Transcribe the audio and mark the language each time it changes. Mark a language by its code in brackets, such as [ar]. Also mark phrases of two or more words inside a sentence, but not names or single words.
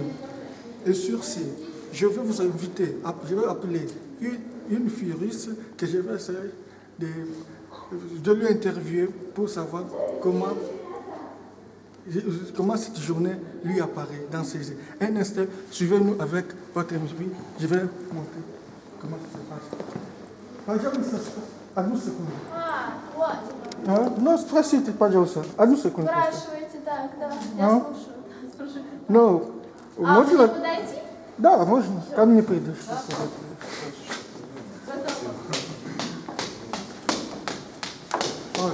[fr] Et sur ce, je vais vous inviter, je vais appeler une fille russe que je vais essayer de lui interviewer pour savoir comment cette journée lui apparaît dans ses yeux. Un instant, suivez-nous avec votre émission. Je vais montrer comment ça se passe. [ru] Одну секунду. Вот. Ну, спросите, пожалуйста. Одну секунду. Спрашивайте, так, да, я слушаю. Ну, можно? Мне подойти? Да, можно. Ко мне придешь. Вот.